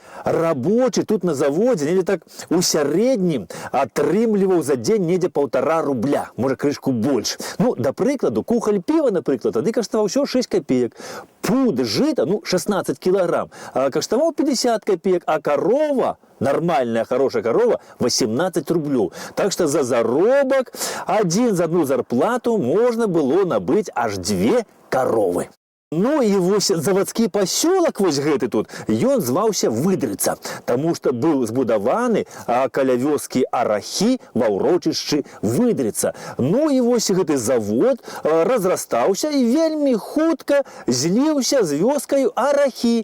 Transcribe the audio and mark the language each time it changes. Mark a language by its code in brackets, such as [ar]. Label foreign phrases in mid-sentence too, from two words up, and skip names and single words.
[be] рабочий тут на заводе недзе так у сярэднім атрымліваў за дзень недзе 1,5 рубля, можа крышку больш. Ну, да прыкладу, кухоль пива, напрыклад, тады каштаваў ўсё 6 копеек. Пуд жыта, 16 килограмм, каштаваў 50 копеек, а корова, [ru] нормальная, хорошая корова, [be] 18 рублёў. [ru] Так что за заробок за одну зарплату можно было набыть аж 2 коровы. [be] Ну і вось заводскі пасёлак вось гэты тут, ён зваўся Выдрыца, таму што быў збудаваны каля вёскі Арахі ва ўрочышчы Выдрыца. Ну і вось гэты завод разрастаўся і вельмі хутка зліўся з вёскаю Арахі.